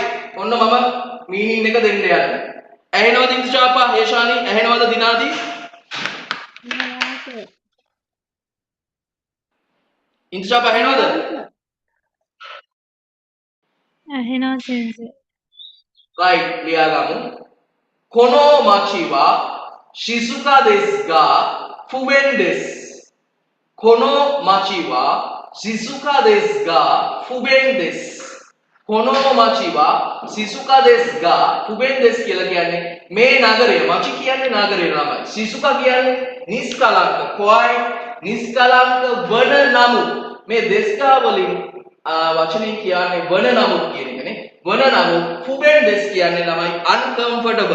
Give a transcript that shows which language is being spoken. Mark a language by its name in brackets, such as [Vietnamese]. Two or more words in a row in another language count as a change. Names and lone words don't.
[Sinhala] ඔන්න මම මීනින් එක දෙන්න යන්නේ. ඇහෙනවද ඉන්ද්‍රචාපා, හේෂානි? ඇහෙනවද දිනාදි? ඉන්ද්‍රචාපා ඇහෙනවද? ඇහෙනවා සෙන්සේ. right. ලියාගමු. [Japanese] この町は静かですが不便です. この町は静かですが不便です. この町は静かですが不便です [Sinhala] කියලා කියන්නේ මේ නගරය. මචි කියන්නේ නගරය නමයි. shizuka කියන්නේ නිස්කලංක, quiet, නිස්කලංක වන නමුත්. මේ දෙස්කා වලින් වචනේ කියන්නේ වන නමුත් කියන එකනේ. වන නමුත් [Japanese] 不便です [Sinhala] කියන්නේ ළමයි uncomfortable.